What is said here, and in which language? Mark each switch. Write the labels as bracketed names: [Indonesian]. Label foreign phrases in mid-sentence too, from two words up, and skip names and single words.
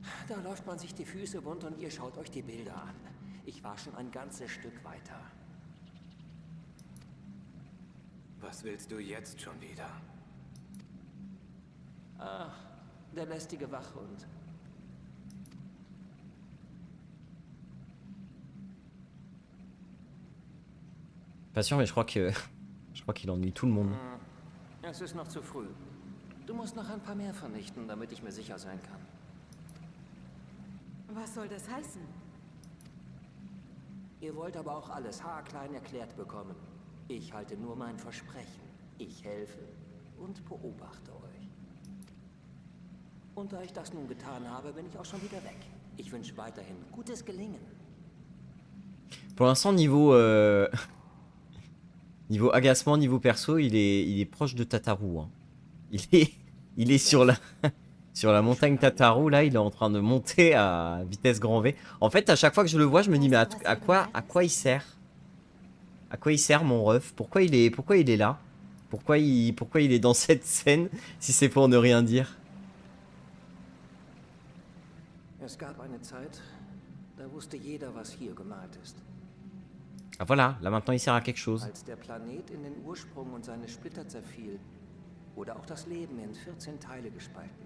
[German] Da läuft man sich die Füße wund und ihr schaut euch die Bilder an. Ich war schon ein ganzes Stück weiter. Was willst du jetzt schon wieder? Ach, der lästige Wachhund. [French] Pas sûr, mais je crois que je crois qu'il ennuie tout le monde. [German] Es ist noch zu früh. Du musst noch ein paar mehr vernichten, damit ich mir sicher sein kann. Was soll das heißen? Ihr wollt aber auch alles haarklein erklärt bekommen. Ich halte nur mein Versprechen. Ich helfe und beobachte euch. Und da ich das nun getan habe, bin ich auch schon wieder weg. Ich wünsche weiterhin gutes Gelingen. [French] Pour l'instant, niveau niveau agacement, niveau perso, il est proche de Tataru. Hein. Il est sur la sur la montagne Tataru. Là, il est en train de monter à vitesse grand V. En fait, à chaque fois que je le vois, je me dis mais à quoi il sert? À quoi il sert mon ref? Pourquoi il est là? Pourquoi il est dans cette scène si c'est pour ne rien dire? [German] Es gab eine Zeit, da wusste jeder, was hier gemalt ist. [French] Ah voilà, là maintenant il sert à quelque chose. [German] Als der Planet in den Ursprung und seine Splitter zerfiel, wurde auch das Leben in 14 Teile gespalten.